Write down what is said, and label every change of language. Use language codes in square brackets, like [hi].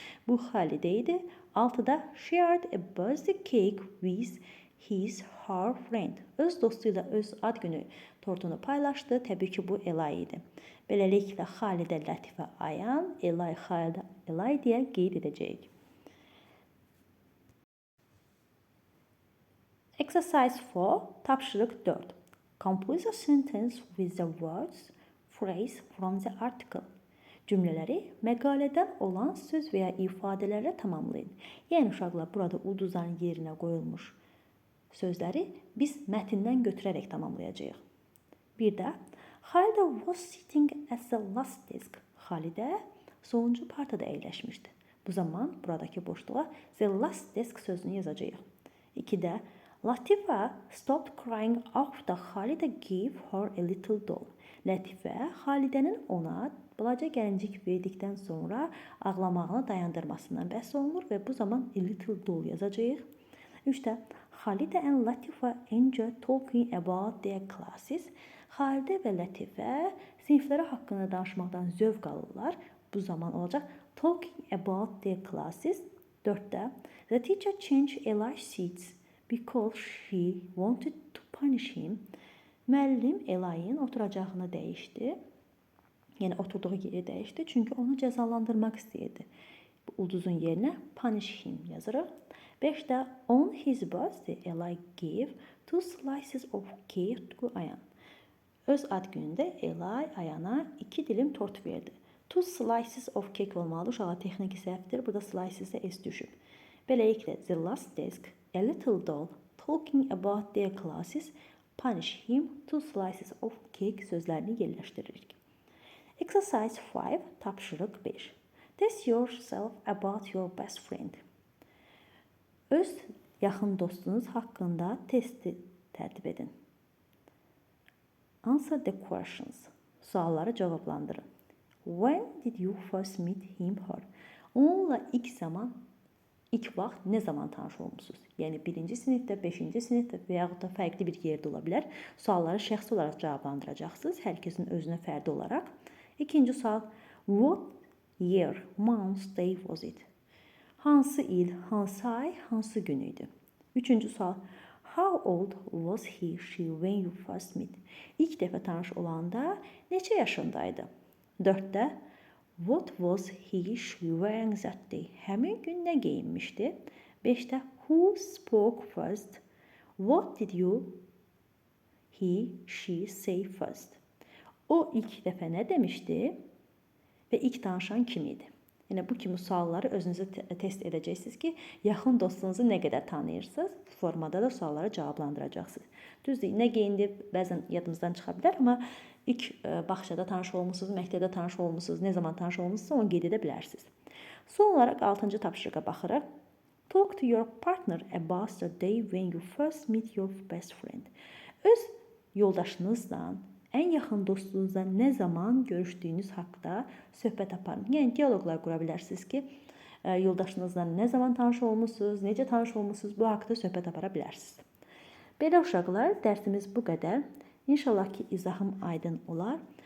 [az] Bu Xalidə idi. [en] 6-da shared a birthday cake with his her friend. [az] Öz dostuyla öz ad günü tortunu paylaşdı. Təbii ki, bu Elay idi. Beləliklə Xalidə, Lətifə, Ayan, Elay, Xalidə, Elay deyə qeyd edəcəyik. [en] Exercise 4, [az] tapşırıq 4. [en] Compose a sentence with the words, phrase from the article. [az] Cümlələri məqalədən olan söz və ya ifadələrlə tamamlayın. Yəni, uşaqlar, burada ulduzların yerinə qoyulmuş sözləri biz mətndən götürərək tamamlayacağıq. Bir də, [en] Xalidə was sitting at the last desk. [az] Xalidə sonuncu partada əyləşmişdi. Bu zaman buradakı boşluğa [en] the last desk [az] sözünü yazacağıq. [en] 2-də, Latifə stopped crying after Xalidə gave her a little doll. [az] Lətifə Xalidənin ona balaca gəlincik verdikdən sonra ağlamağını dayandırmasından bəhs olunur və bu zaman [en] a little doll [az] yazacağıq. [en] 3-də Xalidə and Latifə enjoy talking about their classes. [az] Xalidə və Lətifə sinifləri haqqında danışmaqdan zövq alırlar. Bu zaman olacaq [en] talking about their classes. 4-də the teacher changed Eli's seats because she wanted to punish him. [az] Müəllim Elayın oturacağını dəyişdi. Yəni, oturduğu yeri dəyişdi. Çünki onu cəzalandırmaq istəyirdi. Ulduzun yerinə [en] punish him [az] yazırıq. [en] 5-də on his birthday, Eli gave 2 slices of cake to Ayan. [az] Öz ad günündə Eli Ayana 2 dilim tort verdi. [en] 2 slices of cake [az] olmalı. Uşağa texniki səhvdir. Burada slices-də s düşüb. Beləliklə, [en] the last desk, a little doll, talking about their classes, punish him, 2 slices of cake [az] sözlərini yerləşdiririk. [en] Exercise 5, tapşırıq 5. Test yourself about your best friend. [az] Öz yaxın dostunuz haqqında testi tərtib edin. [en] Answer the questions. [az] Sualları cavablandırın. [en] When did you first meet him, her? [az] Onunla ilk vaxt nə zaman tanış olmusunuz? Yəni, 1-ci sinifdə, 5-ci sinifdə və yaxud da fərqli bir yerdə ola bilər. Sualları şəxsi olaraq cavablandıracaqsınız. Hər kəsin özünə fərdi olaraq. 2-ci sual. [en] What year, month, day was it? [az] Hansı il, hansı ay, hansı gün idi? 3-cü sual. [en] How old was he, she when you first met? [az] İlk dəfə tanış olanda neçə yaşındaydı? 4-də. [en] What was he, she wearing that day? [az] Həmin gün nə geyinmişdi? 5-də. [en] Who spoke first? What did he, she say first? [az] O ilk dəfə nə demişdi və ilk danışan kim idi? Yəni, bu kimi sualları özünüzə test edəcəksiniz ki, yaxın dostunuzu nə qədər tanıyırsınız, formada da sualları cavablandıracaqsınız. Düzdür, nə geyindi bəzən yadımızdan çıxa bilər, amma ilk baxışada tanış olmusunuz, məktəbdə tanış olmusunuz, nə zaman tanış olmusunuz, onu qeyd edə bilərsiniz. Son olaraq 6-cı tapşırığa baxırıq. [en] Talk to your partner about the day when you first meet your best friend. [az] Öz yoldaşınızla, ən yaxın dostunuzla nə zaman görüşdüyünüz haqqında söhbət aparın. Yəni, diyaloqlar qura bilərsiniz ki, yoldaşınızla nə zaman tanış olmusunuz, necə tanış olmusunuz, bu haqqda söhbət apara bilərsiniz. Belə uşaqlar, dərsimiz bu qədər. İnşallah ki, izahım aydın olar.